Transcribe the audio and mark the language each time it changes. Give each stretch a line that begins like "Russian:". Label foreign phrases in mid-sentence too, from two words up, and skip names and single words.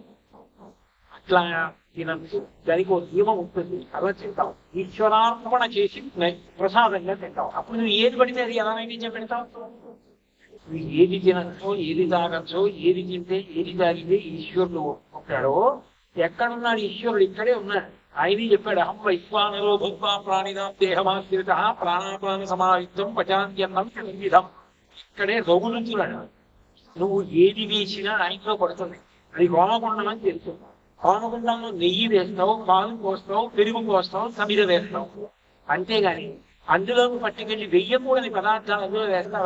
Telugu: అట్లా తినద్దు, దానికి ఒక నియమం ఉంటుంది, అలా తింటాం. ఈశ్వరార్పణ చేసి ప్రసాదంగా తింటాం. అప్పుడు నువ్వు ఏది పడితే అది ఎలా నైవేద్యం పెడతావు? నువ్వు ఏది తినచ్చో, ఏది తాగచ్చో, ఏది తింటే ఏది తాగితే ఈశ్వరుడు ఒప్పుకుంటాడో, ఎక్కడున్నాడు ఈశ్వరుడు? ఇక్కడే ఉన్నాడు. ఆయనే చెప్పాడు,
Sanskrit: అహం వైశ్వానరో భూత్వా ప్రాణినాం దేహమాశ్రిత ప్రాణాపాన సమాయుక్తం పచాన్యన్నం విధం.
Telugu: ఇక్కడే రఘులుతున్నాడు. నువ్వు ఏది వేసినా ఆయనలో పడుతుంది. అది హోమగుండం అని తెలుసు. హోమగుండంలో నెయ్యి వేస్తావు, పాలు పోస్తావు, పెరుగు పోస్తావు, సమిద వేస్తావు. అంతేగాని అందులోకి పట్టుకెళ్ళి వెయ్యకూడని పదార్థాలు అందులో వేస్తావా?